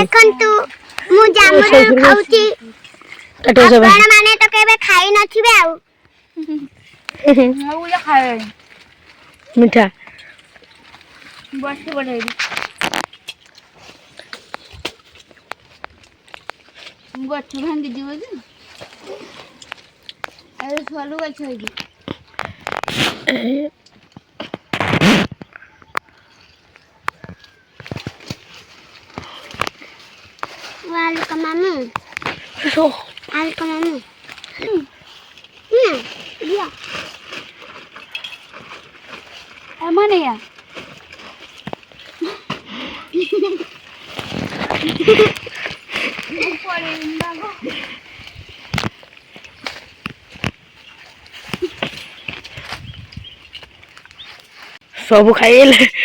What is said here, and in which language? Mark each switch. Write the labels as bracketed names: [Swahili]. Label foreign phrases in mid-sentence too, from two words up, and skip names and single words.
[Odia] ଦେଖନ୍ତୁ ମୁଁ ଜାମୁଟା ଖାଉଛି ଆପଣ ମାନେ ତ କେବେ ଖାଇ ନଥିବେ ଆଉ ମୁଁ ବି ଖାଏ ମିଠା ବସି ପଡେ ଗଛ ଭାଙ୍ଗି ଯିବ ଯେ ଆଉ ସରୁ ଗଛ ହେଇଛି Welcome, Mama. [English] Welcome, Mama. Yeah. Mana ya? [Odia] ସବୁ ଖାଇଲେ